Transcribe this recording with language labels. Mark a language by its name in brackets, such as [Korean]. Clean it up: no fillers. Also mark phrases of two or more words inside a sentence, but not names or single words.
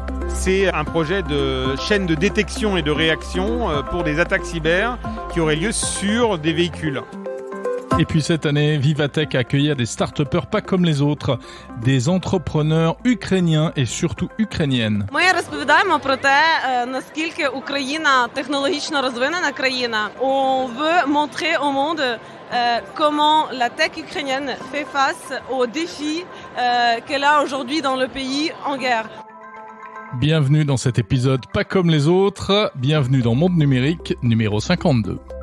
[French] C'est un projet de chaîne de détection et de réaction pour des attaques cyber qui auraient lieu sur des véhicules. Et puis cette année, Vivatech a accueilli des start-upers pas comme les autres, des entrepreneurs ukrainiens et surtout ukrainiennes. [Ukrainian] Ми розповідаємо про те, наскільки Україна технологічно розвинена країна. [French] On veut montrer au monde comment la tech ukrainienne fait face aux défis qu'elle a aujourd'hui dans le pays en guerre. Bienvenue dans cet épisode pas comme les autres, bienvenue dans Monde Numérique numéro 52.